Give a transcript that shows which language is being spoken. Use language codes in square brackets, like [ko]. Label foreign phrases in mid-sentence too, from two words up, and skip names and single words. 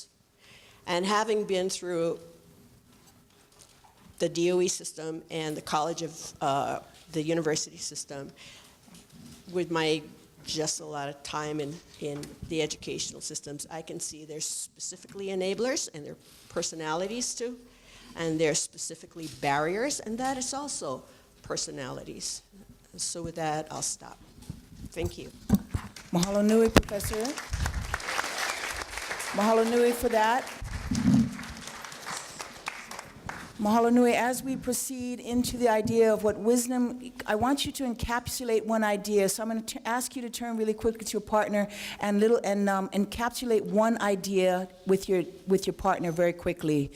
[en] And having been through the DOE system and the college of the university system, with my just a lot of time in the educational systems, I can see there's specifically enablers and their personalities too, and there's specifically barriers, and that is also personalities. So with that, I'll stop. Thank you. [haw] Mahalo nui, Professor. Mahalo nui [en] for that. [haw] Mahalo nui. [en] As we proceed into the idea of what wisdom, I want you to encapsulate one idea. So I'm going to ask you to turn really quickly to your partner and encapsulate one idea with your partner very quickly.